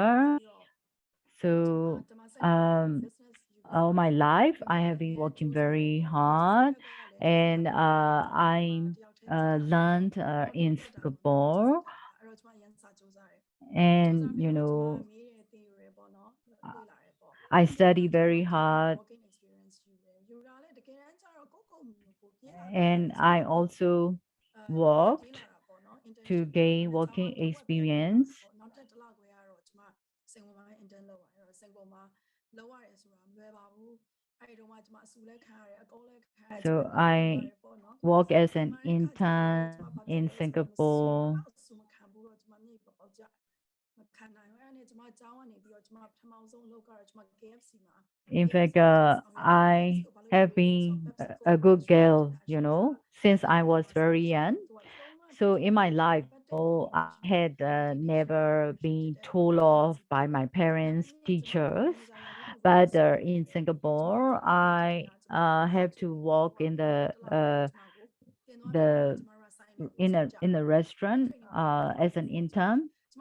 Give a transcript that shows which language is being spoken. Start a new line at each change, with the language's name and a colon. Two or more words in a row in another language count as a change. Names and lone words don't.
English: So, all my life, I have been working very hard, and I learned in Singapore, and you know, I study very hard, and I also worked to gain working experience.
Burmese: နောက်ထပ်တစ်လခွဲကတော့ကျွန်မစင်ပေါ်မှာ intern လုပ်ပါတယ်အဲ့တော့စင်ပေါ်မှာလောက်ရတယ်ဆိုတာမလွယ်ပါဘူးအဲ့ဒီတော့မှကျွန်မအစုလဲခံရတယ်အကောလဲခံရတယ်ကျွန်
English: So
Burmese: မပြန်လုပ်ရတ
English: I
Burmese: ယ်ပေါ့နော်
English: work as
Burmese: ပြန်
English: an
Burmese: လာတဲ့အခါကျတော့ကျွန်
English: intern
Burmese: မဘာဖြစ်
English: in
Burmese: လဲဆိုတော့မစုဘ
English: Singapore.
Burmese: လောက်စုမခံဘူးတော့ကျွန်မမြေပေါက်ကြမခံနိုင်ဘူးအဲ့ဒါနဲ့ကျွန်မကျောင်းကနေပြီးတော့ကျွန်မပထမဆုံးအလုပ်ကတော့ကျွန်မ KFC မှာ
English: In fact, I have been a good girl, you know, since I was very young. So in my life, oh, I had never been told off by my parents, teachers. But in Singapore, I have to work the in a restaurant as an intern.